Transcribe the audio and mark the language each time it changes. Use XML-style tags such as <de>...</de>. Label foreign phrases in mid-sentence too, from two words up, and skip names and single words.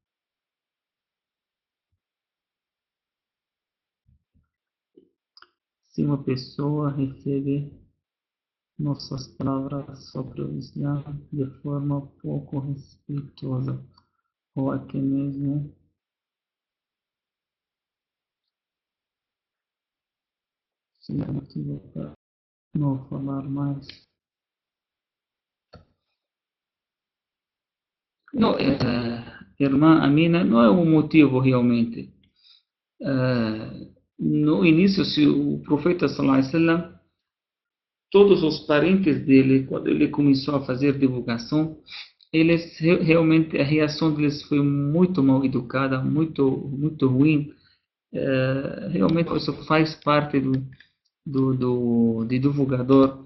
<pt>Se uma pessoa recebe nossas palavras sobre o Islã de forma pouco respeitosa, ou até mesmo sem motivo para não falar mais. Não, irmã Amina, não é um motivo realmente. No início, se o profeta</pt> <ar>صلى الله عليه وسلم,</ar> <pt>todos os parentes dele, quando ele começou a fazer divulgação, eles realmente a reação deles foi muito mal educada, muito ruim. Realmente isso faz parte de divulgador.</pt>